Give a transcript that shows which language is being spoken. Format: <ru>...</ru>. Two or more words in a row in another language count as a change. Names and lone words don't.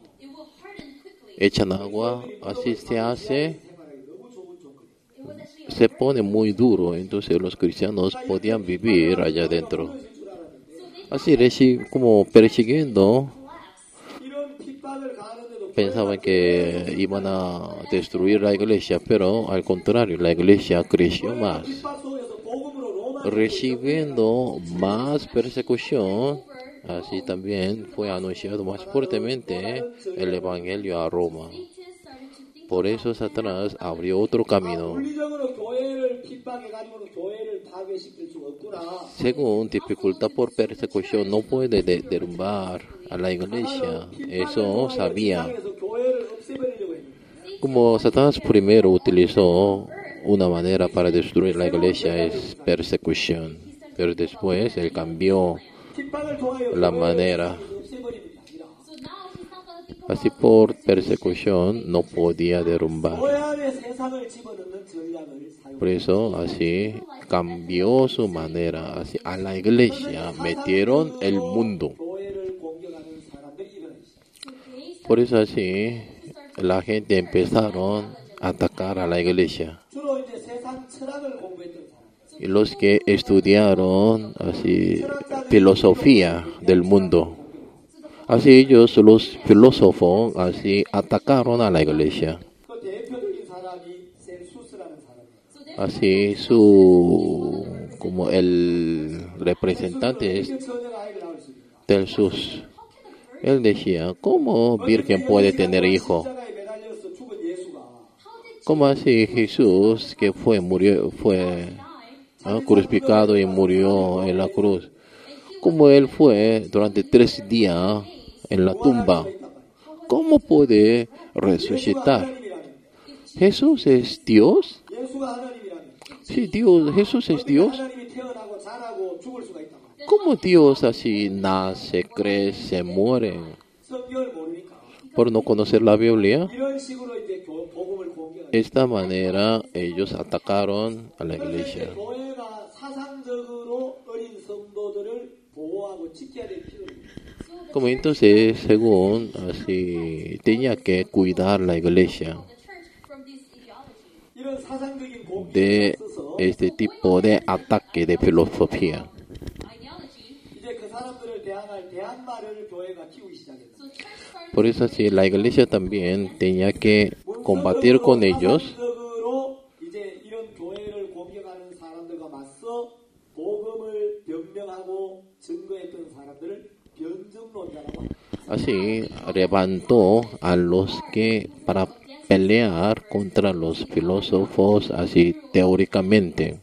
<en>it will harden quickly.</en> <es>echan agua, así se hace,</es> <ko>생활하기 너무 좋은 조건이에요.</ko> <en>It was actually</en> <es>se pone muy duro, entonces los cristianos podían vivir allá adentro. Así como persiguiendo,</es> <en>collapse.</en> <ko>이런 핍박을 가하는데도</ko> <es>pensaban que iban a destruir la iglesia, pero al contrario, la iglesia creció más.</es> <ko>핍박 속에서 복음으로 로마</ko> <es>Recibiendo más persecución, así también fue anunciado más fuertemente el evangelio a Roma.</es> <en>Satan started to think</en> <es>Por eso Satanás abrió otro camino.</es> <ko>물리적으로 교회를 핍박해가지고는 교회를 파괴시킬 수 없구나.</ko> <es>Según dificultad por persecución, no puede derrumbar a la iglesia. Eso sabía.</es> <ko>세상에서 교회를 없애버리려고 했는데</ko> <es>Como Satanás primero utilizó una manera para destruir la iglesia es persecución, pero después él cambió</es> <ko>핍박을 통하여</ko> <es>la</es> <ko>교회의</ko> <es>manera.</es> <ko>세상을 없애버리는 게 아니라</ko> <en>So now he's not going to think</en> <es>Así</es> <en>about</en> <es>por persecución no podía derrumbar.</es> <ko>교회 안에 세상을 집어넣는 전략을 사용.</ko> <es>Por eso así cambió su manera. Así a la iglesia metieron el mundo.</es> <ko>교회를 공격하는 사람들이 일어나기 시작.</ko> <en>so they start</en> <es>Por eso así la gente empezaron a atacar a la iglesia.</es> <ko>주로 이제 세상 철학을 공부했던 사람.</ko> <es>Y los que estudiaron así filosofía del mundo. Así ellos, los filósofos, así atacaron a la iglesia.</es> <ko>그 대표적인 사람이 셀수스라는 사람이에요.</ko> <es>Así como el representante es</es> <ko>이게 처녀가 아이를 낳을 수 있는가?</ko> <es>del Jesús. Él decía, ¿cómo virgen puede tener hijo?</es> <ko>십자가에 매달려서 죽은 예수가</ko> <es>¿Cómo así Jesús que fue crucificado y murió en la cruz? ¿Cómo él fue durante 3 días en la tumba? ¿Cómo puede resucitar?</es> <ko>하나님이라는</ko> <es>¿Jesús es Dios?</es> <ko>예수가 하나님이라는</ko> <es>Sí, Dios, Jesús es Dios.</es> <ko>하나님이 태어나고 자라고 죽을 수가 있다.</ko> <es>¿Cómo Dios así nace, crece, muere?</es> <ko>성경을 모르니까</ko> <es>Por no conocer la Biblia,</es> <ko>이런 식으로 이제 복음을 공격하는.</ko> <es>esta manera ellos atacaron a la</es> <ko>그래서 이제</ko> <es>iglesia.</es> <ko>교회가 사상적으로 어린 성도들을 보호하고 지켜야 될 필요가 있습니다.</ko> <es>Como entonces, según así, tenía que cuidar la iglesia</es> <en>the church from this ideology.</en> <ko>이런 사상적인 공격에</ko> <es>de</es> <ko>있어서</ko> <es>este tipo de ataque de filosofía.</es> <en>Ideology.</en> <ko>이제 그 사람들을 대항할 대항마를 교회가 키우기 시작했다.</ko> <en>So church started</en> <es>Por eso así, la iglesia también tenía que combatir con ellos.</es> <ko>사상적으로 이제 이런 교회를 공격하는 사람들과 맞서 복음을 변명하고 증거했던 사람들을 변증론자라고 합니다.</ko> <es>Así levantó a los que para pelear contra los filósofos así teóricamente.</es>